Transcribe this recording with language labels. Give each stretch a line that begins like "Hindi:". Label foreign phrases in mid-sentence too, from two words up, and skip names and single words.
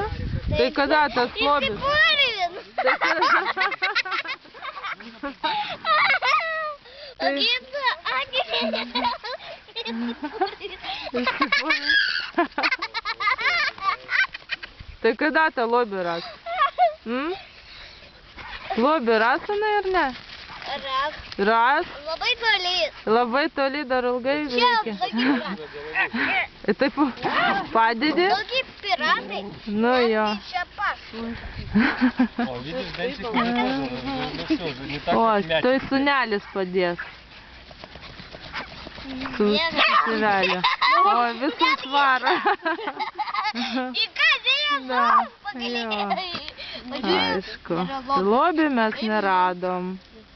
Lithuanian: Tai kada tas lobis? Tai kada tą lobį ras? Lobį ras, ar ne? Ras? Labai toli. Labai toli, dar ilgai Čia reikia. Ir taip padedi? Tokie piratai. Nu jo. Čia pašų.
Russian: О, видишь, Денчик мне тоже, ну все, не так,
Lithuanian: O,
Russian: как мячик.
Lithuanian: tai sūnelis padės. Su tėveliu. O, visus varo.
Russian: И каждый Да,
Lithuanian: jo. Aišku. Lobį mes neradom.